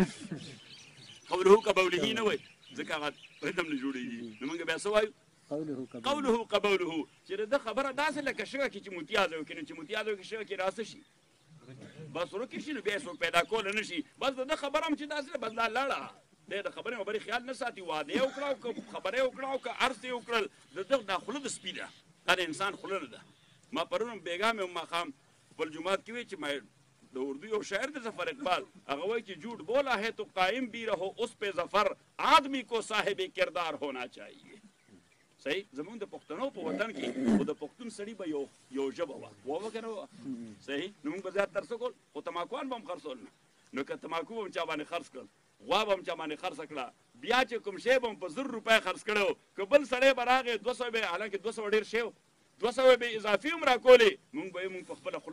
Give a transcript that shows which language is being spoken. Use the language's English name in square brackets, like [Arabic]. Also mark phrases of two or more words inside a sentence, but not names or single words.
[Pashto] قوله کبوله نه وایي ځکه هغه ردم نه جوړېږي نو مونږ بیا څه وایو قوله قبوله چې د خبره داسې لکه شګه کې چې متیازه وکړي نو چې متیازه وکړي شګه کې راسه شي بس ورکې شي نو بیا یې څوک پیدا کولی نه شي بس د ده خبره هم چې داسې بس دا لاړه دی د خبرې خبرې خیال نه ساتي واده یې وکړه او که خبره یې وکړه او که عرض یې وکړل د ده دا خوله د سپي ده دا د انسان خوله نه ده ما پرون هم بېګا مې ماښام خپل جومات کې وایي چې د اردو یو شاعر دی ظفر اقبال هغه وایي چې [Urdu] جھوٹ بولا ہے تو قائم بھی رہو اس پہ ظفر آدمی کو صاحب کردار ہونا چاہیے [Pashto] صحیح زمونږ د پښتنو په وطن کې خو د پښتون سړي به یو ژبه وه وه که نه وه صحیح نو موږ به زیات تر څه کول خو تماکوان به هم خرڅول نه نو که تماکو به هم چا باندې خرڅ کړل غوا به هم چا باندې خرڅه کړه بیا چې کوم شی به هم په 1000 روپۍ خرڅ کړی و که بل سړی به راغی 200 به حالانکې 200 ډېر شی و 200 به اضافي هم راکولې مونږ به یې مونږ په خپله خوله